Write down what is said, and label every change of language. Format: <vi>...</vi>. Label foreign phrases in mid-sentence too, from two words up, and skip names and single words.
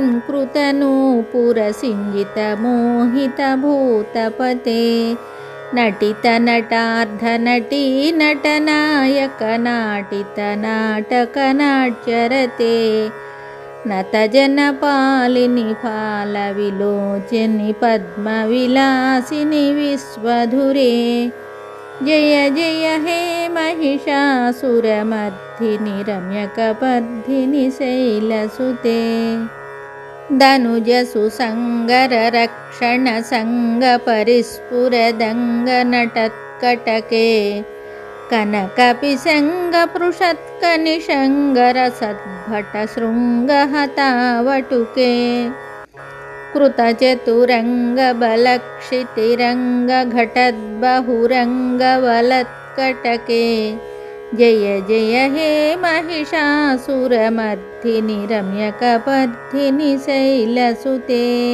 <sa>కృతనూపుర సింజిత మోహిత భూతపతే నటిత నటార్ధ నటీ నటనాయక నాటిత నాటక నాట్యరతే నతజన పాలిని ఫాల విలోచని పద్మ విలాసిని విశ్వధురే జయ జయ హే महिषासुरमर्दिनि रम्यकपर्दिनि शैलसुते धनुजसुसङ्गर रक्षण सङ्गपरिस्फुरदङ्ग नटत्कटके कनकपिशङ्गपृषत्कनिशङ्गरसद्भटशृङ्गहतावटुके कृतचतुरङ्गबलक्षितिरङ्गघटद्बहुरङ्गवलत्कटके जय जय हे महिषासुरमर्दिनि रम्यकपर्दिनि शैलसुते</sa>